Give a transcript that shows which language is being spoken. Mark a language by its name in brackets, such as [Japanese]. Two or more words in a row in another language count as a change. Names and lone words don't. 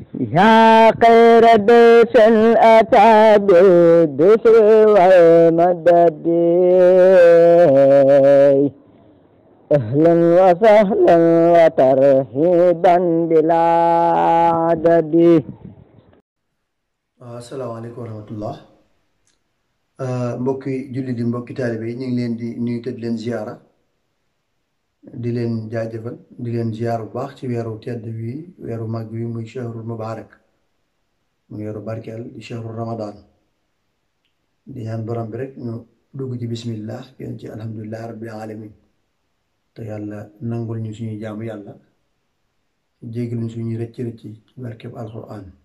[Arabic] يا خير ضيف أتى بالدفء والمدد أهلا وسهلا وترحيبا بلا عدد. السلام عليكم ورحمة الله [Wolof] mbokki julli di mbokki taalibe yi ñu ngi leen di nuyu te di leen ziyaara di leen jaajëfal di leen ziyaar bu baax ci weeru tedd wi weeru mag wi muy [Arabic] شهر المبارك [Wolof] muy weeru barkeel di [Arabic] شهر رمضان [Wolof] di ñaan borom bi rek ñu dugg ci bismillah yéen ci [Arabic] الحمد لله رب العالمين [Wolof] te yàlla nangul ñu suñuy jaamu yàlla jéggal ñu suñuy rëcc ci barkeb alquran